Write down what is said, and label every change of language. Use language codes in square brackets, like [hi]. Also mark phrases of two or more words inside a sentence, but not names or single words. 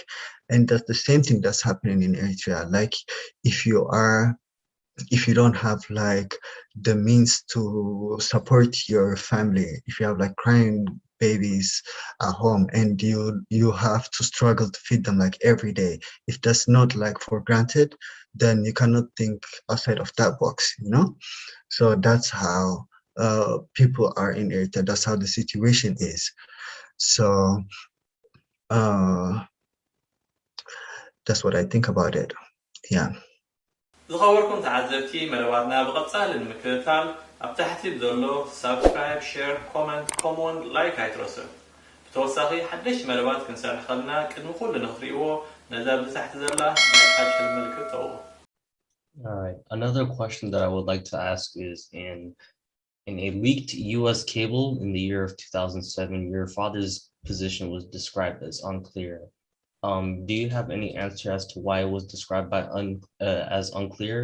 [en] And that's the same thing that's happening in Eritrea. Like if you don't have like the means to support your family, if you have like crying babies at home and you have to struggle to feed them like every day, if that's not like for granted, then you cannot think outside of that box, So that's how people are in Eritrea. That's how the situation is. So that's what I think about it. Yeah. [ti] ዝኸበርኩም ተዓዘብቲ መደባትና ብቐጻሊ ንምክትታል ኣብ ታሕቲ ዘሎ [en] subscribe, share, comment፣ [ti] ከምኡ'ውን ላይክ ኣይትረሱ። ብተወሳኺ ሓደሽ መደባት ክንሰርሕ ከለና ቅድሚ ኩሉ ንኽትሪእዎ ነዛ ብታሕቲ ዘላ ናይ ቃጭል ምልክት ተውዎ። [en] All right. Another question that I would like to ask is in a leaked US cable in the year of 2007, your father's position was described as unclear. Do you have any answer as to why it was described as unclear?